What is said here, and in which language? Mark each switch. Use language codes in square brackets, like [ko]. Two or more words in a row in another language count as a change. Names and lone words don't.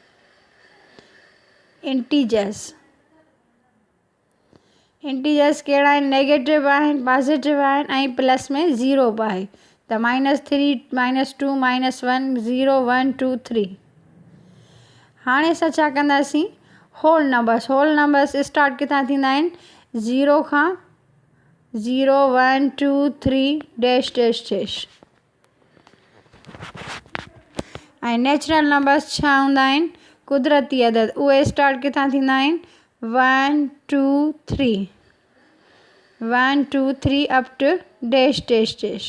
[sd] इंटीजर्स कहिड़ा आहिनि? नेगेटिव आहिनि, पॉजिटिव आहिनि ऐं प्लस में ज़ीरो बि आहे। त -3, -2, -1, 0, 1, 2, 3। हाणे असां छा कंदासीं? [en] whole numbers. whole numbers start [sd] किथां थींदा आहिनि? 0 खां। [en] 0, 1, 2, 3 dash dash dash. [sd] ऐं [en] natural numbers [sd] छा हूंदा आहिनि? कुदरती अदद। उहे स्टार्ट किथां थींदा आहिनि? [en] 1, 2, 3। 1, 2, 3 up to dash dash dash.